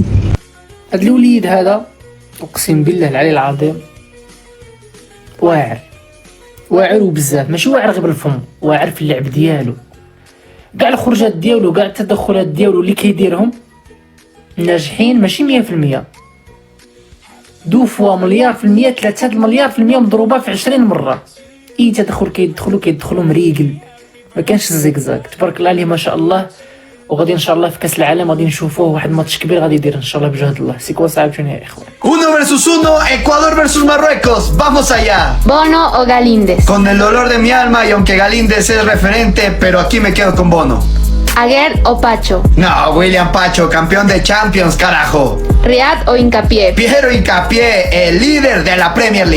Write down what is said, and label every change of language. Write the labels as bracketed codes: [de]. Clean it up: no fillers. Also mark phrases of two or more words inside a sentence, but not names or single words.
[ar] هاد الوليد هذا اقسم بالله العلي العظيم واعر وبزاف، ماشي واعر غير بالفم، واعر في اللعب ديالو، كاع الخروجات ديالو كاع التدخلات ديالو اللي كيديرهم ناجحين ماشي 100%، [fr] deux fois [ar] مليار في المية، 3 مليار في المية مضروبة في 20 مرة. اي تدخل كيدخلوا مريقل، ما كانش الزيكزاك. تبارك الله عليه ما شاء الله. وغادي ان شاء الله في كاس العالم غادي نشوفوه واحد ماتش كبير غادي يدير ان شاء الله بجهد الله. سيكوا صعب شنو يا اخوان. [es] 1 versus 1, Ecuador versus Marruecos. Vamos allá. Bono o Galíndez. Con el dolor de mi alma y aunque Galíndez es referente, pero aquí me quedo con Bono. Aguer o Pacho. No, William Pacho, campeón de Champions, carajo. Riad o Hincapié. Piero Hincapié, el líder de la Premier League.